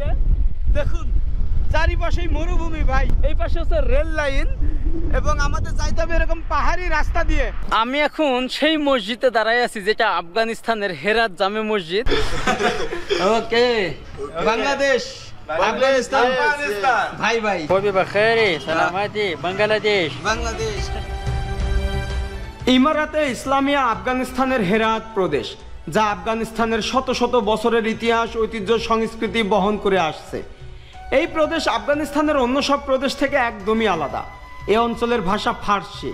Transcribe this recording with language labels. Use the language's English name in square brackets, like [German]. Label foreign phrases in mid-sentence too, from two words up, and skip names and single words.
[Bangla] দেখুন চারিপাশেই মরুভূমি ভাই, এই পাশে হচ্ছে রেল লাইন এবং আমাদের যাইতে হবে এরকম পাহাড়ি রাস্তা দিয়ে। আমি এখন সেই মসজিদে দাঁড়াই আছি যেটা আফগানিস্তানের হেরাত জামে মসজিদ। ওকে বাংলাদেশ আফগানিস্তান ভাই ভাই [Persian] خوبی بخیری سلامتی بنگلادیش [Bangla] বাংলাদেশ। ইমারাতে ইসলামিয়া আফগানিস্তানের হেরাত প্রদেশ, যা আফগানিস্তানের শত শত বছরের ইতিহাস, ঐতিহ্য, সংস্কৃতি বহন করে আসছে। এই প্রদেশ আফগানিস্তানের অন্য সব প্রদেশ থেকে একদমই আলাদা। এই অঞ্চলের ভাষা ফার্সি।